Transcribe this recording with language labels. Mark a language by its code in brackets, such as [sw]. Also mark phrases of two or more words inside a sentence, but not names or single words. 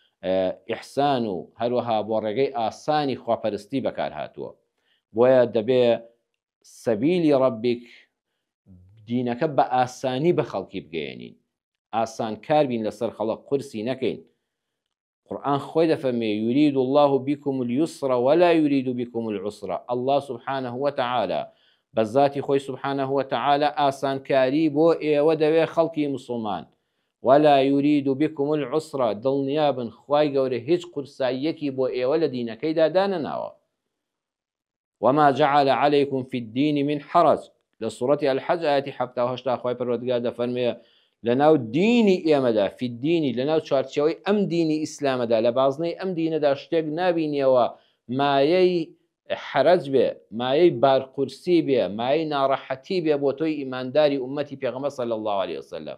[ckb] ئیحسان و هەروەها بۆ ڕێگەی ئاسانی خواپەرستی بەکار هاتووە بۆیە دەبێ سەبیلی ڕەبیک دینەکە بە ئاسانی بە خەڵکی بگەێنین ئاسان کار بین لەسەر خەڵک قورسی نەکەین قورآن خۆی دەفەرمێ [ar] يريد الله بكم اليسر ولا يريد بكم العسر. الله سبحانه وتعالى [ckb] بەذاتی خۆی [ar] سبحانه وتعالى [ckb] ئاسانکاری بۆ ئێوە دەوێ خەڵکی مسلمان، [ar] ولا يريد بكم العسر، [ckb] دڵنیابن خوای گەورە هیچ قورساییەکی بۆ ئێوە لە دینەکەیدا دانەناوە. [ar] وما جعل عليكم في الدين من حرج. [ckb] لە سوورەتی الحەج ئاەتی 78 خوای پەروەردگار دەفەرمێ لەناو دینی ئێمەدا، [ar] فی الدینی [ckb] لەناو چوارچێوەی ئەم دینی ئیسلامەدا لە بازنەی ئەم دینەدا شتێک نابینیەوە مایەی حرج بێ، مایەی بارقورسی بێ، مایەی ناڕەحەتی بێ بۆ تۆی ئیمانداری ئومەتی پێغەمبەر [ar] صلی الله عليه وسلم.